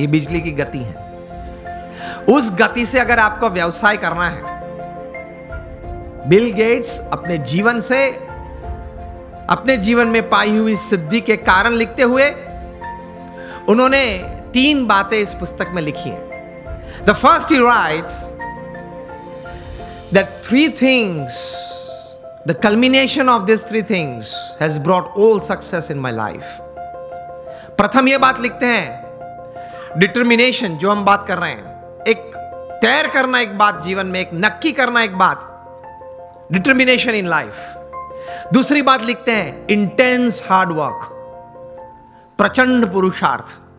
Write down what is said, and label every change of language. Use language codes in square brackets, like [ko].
[hi] ये बिजली की गति है। उस गति से अगर आपको व्यवसाय करना है, बिल गेट्स अपने जीवन से, अपने जीवन में पाई हुई सिद्धि के कारण लिखते हुए उन्होंने 3 बातें इस पुस्तक में लिखी हैं। [en] The first he writes that 3 things, the culmination of these 3 things has brought all success in my life. [hi] प्रथम ये बात लिखते हैं, डिटर्मिनेशन, जो हम बात कर रहे हैं, एक तैर करना एक बात जीवन में, एक नक्की करना एक बात, [en] Determination in life. [hi] दूसरी बात लिखते हैं इंटेंस हार्ड वर्क, प्रचंड पुरुषार्थ।